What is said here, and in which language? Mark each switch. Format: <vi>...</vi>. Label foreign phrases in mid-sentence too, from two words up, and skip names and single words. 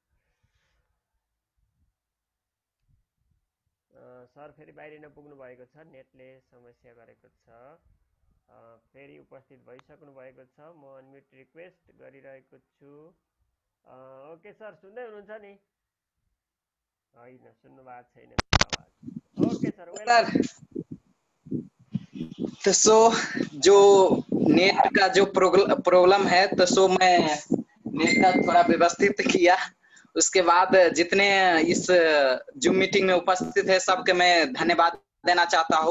<ne>सर फेरि बाहिरिन पुग्नु भएको छ, नेटले समस्या गरेको छ। फेरि उपस्थित भइसक्नु भएको छ, म</ne> <en>unmute request</en> <ne>गरिरहेको छु। ओके सर सुन्दै हुनुहुन्छ नि? होइन सुन्नु भएको छैन आवाज। ओके सर वेलकम।</ne> <hi>तो सो जो नेट का जो प्रॉब्लम है, तो सो मैं नेट का थोड़ा व्यवस्थित किया। उसके बाद जितने इस जूम मीटिंग में उपस्थित है सबके मैं धन्यवाद देना चाहता हूँ।</hi>